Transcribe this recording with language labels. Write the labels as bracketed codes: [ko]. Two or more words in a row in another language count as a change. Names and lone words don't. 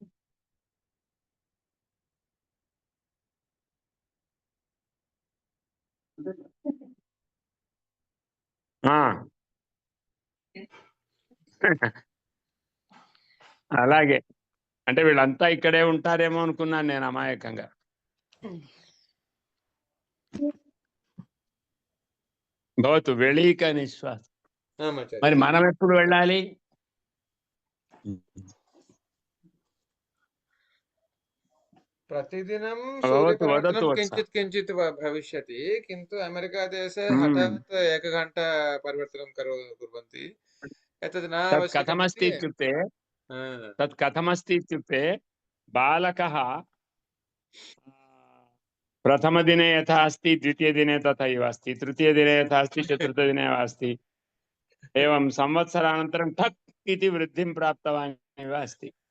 [te] అలాగే అంటే వీళ్ళంతా ఇక్కడే ఉంటారేమో అనుకున్నాను నేను అమాయకంగా. భవతు వెళ్ళిక నిశ్వాసం. మరి మనం ఎప్పుడు వెళ్ళాలి? [sa] प्रतिदिनं भवतु, वदतु सूर्यपरिवर्तनं वत्स। किञ्चित् किञ्चित् भविष्यति, किन्तु अमेरिकादेशे हठात् एकघण्टा परिवर्तनं कुर्वन्ति। एतत् न तत् कथमस्ति इत्युक्ते, तत् कथमस्ति इत्युक्ते बालकः प्रथमदिने यथा अस्ति द्वितीयदिने तथैव अस्ति, तृतीयदिने यथा अस्ति चतुर्थदिने एव अस्ति, एवं संवत्सरानन्तरं ठक् इति वृद्धिं प्राप्तवान् एव अस्ति।